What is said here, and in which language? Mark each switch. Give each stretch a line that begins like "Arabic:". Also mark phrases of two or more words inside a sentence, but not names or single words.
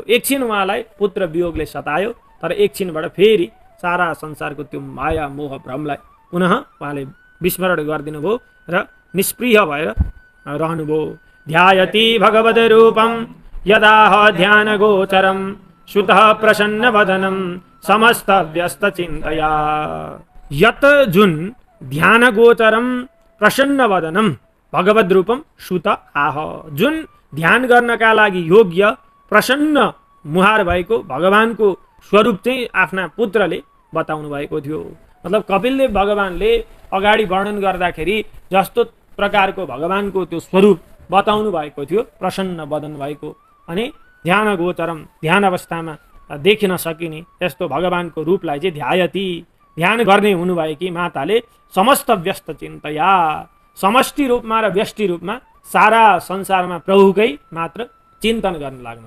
Nepali: एकछिन उहाँलाई पुत्र वियोगले सतायो, तर एकछिनबाट फेरि सारा संसारको त्यो माया मोह भ्रमलाई पुनः उहाँले विस्मरण गरिदिनु भयो र निष्प्रिय भएर रहनुभयो।
Sanskrit: ध्यायति भगवद रूपम यदाह ध्यान गोचरम सुतः प्रसन्न वदनम समस्त व्यस्त चिन्तया। यत जुन ध्यान गोचरम प्रसन्न वदनम भगवद रूपम सुत आह,
Nepali: जुन ध्यान गर्नका लागि योग्य प्रसन्न मुहार भएको भगवानको स्वरूप चाहिँ आफ्ना पुत्रले बताउनु भएको थियो। मतलब कपिलदेव भगवानले अगाडि वर्णन गर्दाखेरि जस्तो प्रकारको भगवानको त्यो स्वरूप बताउनु भएको थियो, प्रसन्न वदन भएको, अनि
Sanskrit: ध्यान गोचरम,
Nepali: ध्यान अवस्थामा देखिन सकिने यस्तो भगवानको रूपलाई चाहिँ ध्यायति, ध्यान गर्ने हुनुभएकी माताले
Sanskrit: समस्त व्यस्त चिन्तया,
Nepali: समष्टि रूपमा र व्यष्टि रूपमा सारा संसारमा प्रभुकै मात्र चिन्तन गर्न लाग्नु।